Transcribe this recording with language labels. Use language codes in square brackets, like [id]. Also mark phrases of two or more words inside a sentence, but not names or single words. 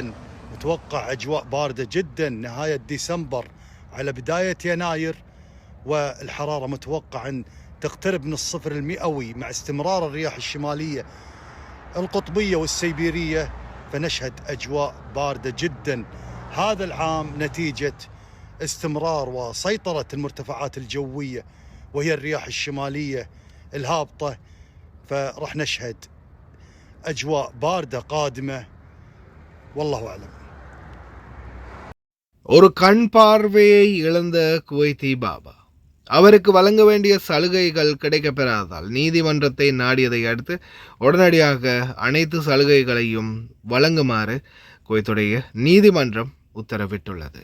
[ar] متوقع أجواء باردة جدا نهاية ديسمبر على بداية يناير، والحرارة متوقع أن تقترب من الصفر المئوي مع استمرار الرياح الشمالية القطبية والسيبيرية، فنشهد أجواء باردة جدا هذا العام نتيجة استمرار وسيطرة المرتفعات الجوية وهي الرياح الشمالية الهابطة فراح نشهد أجواء باردة قادمة والله أعلم. [ta] ஒரு கண் பார்வையை இழந்த குவைத்தி பாபா அவருக்கு வழங்க வேண்டிய சலுகைகள் கிடைக்கப்பெறாததால் நீதிமன்றத்தை நாடியதை அடுத்து உடனடியாக அனைத்து சலுகைகளையும் வழங்குமாறு குவைத்துடைய நீதிமன்றம் உத்தரவிட்டுள்ளது.